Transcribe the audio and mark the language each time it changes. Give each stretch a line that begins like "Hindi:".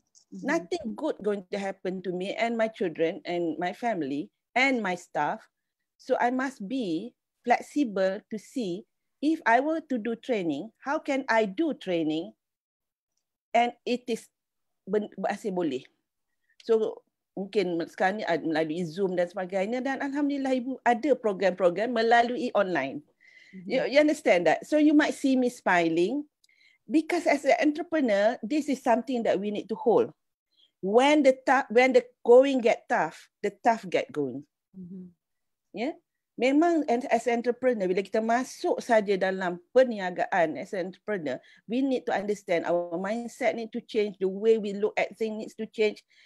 English: Nothing good going to happen to me and my children and my family and my staff. So I must be flexible to see if I were to do training, how can I do training and it is
Malay: masih boleh. So mungkin sekarang ni melalui Zoom dan sebagainya, dan alhamdulillah ibu ada program-program melalui online.
English: You understand that? So you might see me smiling because as an entrepreneur, this is something that we need to hold. When the going get tough, the tough get going. Yeah. memang as entrepreneur,
Malay: bila kita masuk saja dalam perniagaan
English: as an entrepreneur, we need to understand our mindset need to change, the way we look at things needs to change.